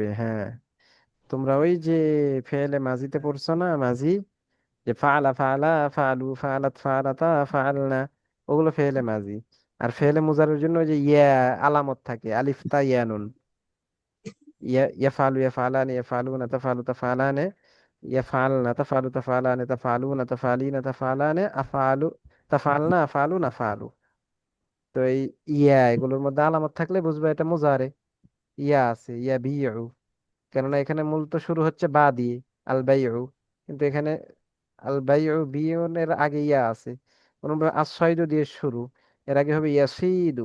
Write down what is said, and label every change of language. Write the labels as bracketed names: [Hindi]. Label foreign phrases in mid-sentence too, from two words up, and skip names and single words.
[Bangla] হ্যাঁ, তোমরা ওই যে [Arabic] فعل ماضي [Bangla] পড়ছো না, মাজি, যে [Arabic] فعلَ فعلا، فعلوا فعلتْ فعلتا فعلنَ, [Bangla] ওগুলো [Arabic] فعل ماضي. [Bangla] আর [Arabic] فعل مضارع [Bangla] জন্য ওই যে ইয়া আলামত থাকে, [Arabic] ألف تاء ياء نون. يفعلُ يفعلانِ يفعلونَ تفعلُ تفعلانِ، يفعلنَ تفعلُ تفعلانِ تفعلونَ تفعلينَ تفعلانِ، أفعلُ تفعلنَ أفعلُ نفعلُ. [Bangla] তো এই ইয়া এগুলোর মধ্যে আলামত থাকলে বুঝবে এটা মুজারে। ইয়া আছে, ইয়া বিউ, কেননা এখানে মূলত শুরু হচ্ছে বা দিয়ে, [Arabic] البيع. [Bangla] কিন্তু এখানে [Arabic] البيع [Bangla] বিউনের আগে ইয়া আছে, অনুরূপ আসসাইদু দিয়ে শুরু, এর আগে হবে ইয়াসিদু।